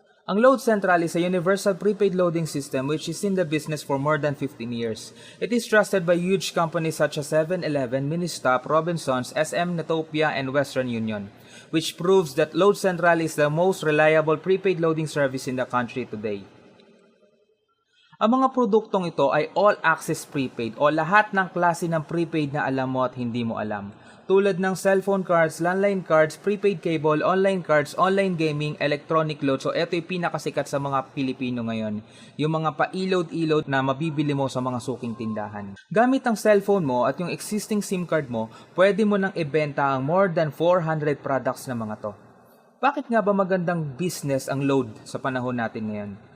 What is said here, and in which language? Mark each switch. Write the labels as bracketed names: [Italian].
[English] Ang Load Central is a universal prepaid loading system which is in the business for more than 15 years. It is trusted by huge companies such as 7-Eleven, Ministop, Robinsons, SM Netopia, and Western Union, which proves that Load Central is the most reliable prepaid loading service in the country today. [Filipino] Ang mga produktong ito ay all-access prepaid o lahat ng klase ng prepaid na alam mo at hindi mo alam. tulad ng [English] cellphone cards, landline cards, prepaid cable, online cards, online gaming, electronic load. [Filipino] So ito yung pinakasikat sa mga Pilipino ngayon. Yung mga pa-load na mabibili mo sa mga suking tindahan. Gamit ang cellphone mo at yung existing SIM card mo, pwede mo nang ibenta ang [English] more than 400 products [Filipino] na mga to. Bakit nga ba magandang business ang load sa panahon natin ngayon?